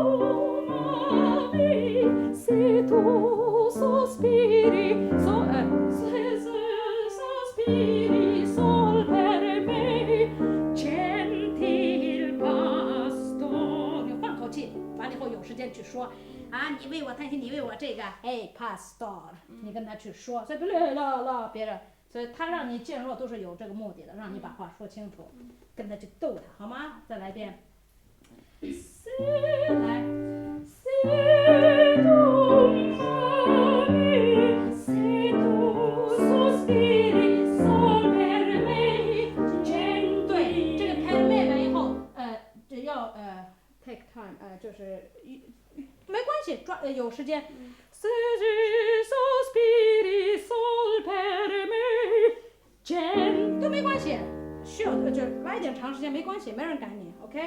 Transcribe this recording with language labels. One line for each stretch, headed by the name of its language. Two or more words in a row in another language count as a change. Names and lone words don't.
Italian: tu sospiri, sospiri sol per me, gentil pastor。
Chinese: 你换口气，完了以后有时间去说啊，你为我叹息，你为我这个，哎 ，pastor， 你跟他去说，所以别人。所以他让你渐弱都是有这个目的的，让你把话说清楚，跟他去逗他，好吗？再来一遍。来。对，这个
Italian: per me
Chinese: 完以后，只要
English: take time，
Chinese: 就是没关系，有时间。都没关系，需要就来一点长时间没关系，没人赶你 ，OK？